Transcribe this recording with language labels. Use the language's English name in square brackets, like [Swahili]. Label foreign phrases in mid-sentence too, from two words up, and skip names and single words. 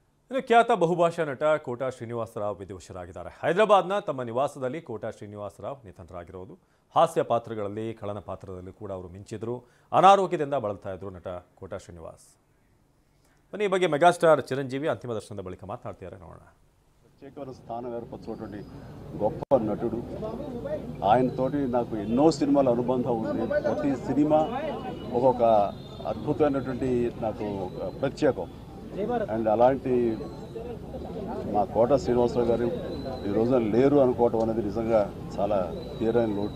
[Kannada] ಇನ್ನು ಖ್ಯಾತ ಬಹುಭಾಷಾ ನಟ ಕೋಟಾ ಶ್ರೀನಿವಾಸರಾವ್ ವಿಧಿವಶರಾಗಿದ್ದಾರೆ. ಹೈದರಾಬಾದ್ನ ತಮ್ಮ ನಿವಾಸದಲ್ಲಿ ಕೋಟಾ ಶ್ರೀನಿವಾಸರಾವ್ ನಿಧನರಾಗಿರೋದು. ಹಾಸ್ಯ ಪಾತ್ರಗಳಲ್ಲಿ ಖಳನ ಪಾತ್ರದಲ್ಲಿ ಕೂಡ ಅವರು ಮಿಂಚಿದ್ರು. ಅನಾರೋಗ್ಯದಿಂದ ಬಳಲ್ತಾ ಇದ್ರು ನಟ ಕೋಟಾ ಶ್ರೀನಿವಾಸ್. ಬನ್ನಿ ಈ ಬಗ್ಗೆ ಮೆಗಾಸ್ಟಾರ್ ಚಿರಂಜೀವಿ ಅಂತಿಮ ದರ್ಶನದ ಬಳಿಕ ಮಾತನಾಡ್ತಿದ್ದಾರೆ, ನೋಡೋಣ. [Telugu] ప్రత్యేకమైన స్థానం ఏర్పరచుకున్నటువంటి గొప్ప నటుడు. ఆయనతోటి నాకు ఎన్నో సినిమాల అనుబంధం ఉంది. ప్రతి సినిమా ఒక్కొక్క అద్భుతమైనటువంటి నాకు ప్రత్యేకం. అండ్ అలాంటి మా కోట శ్రీనివాసరావు గారు ఈ రోజున లేరు అనుకోవటం అనేది నిజంగా చాలా తీరని లోటు.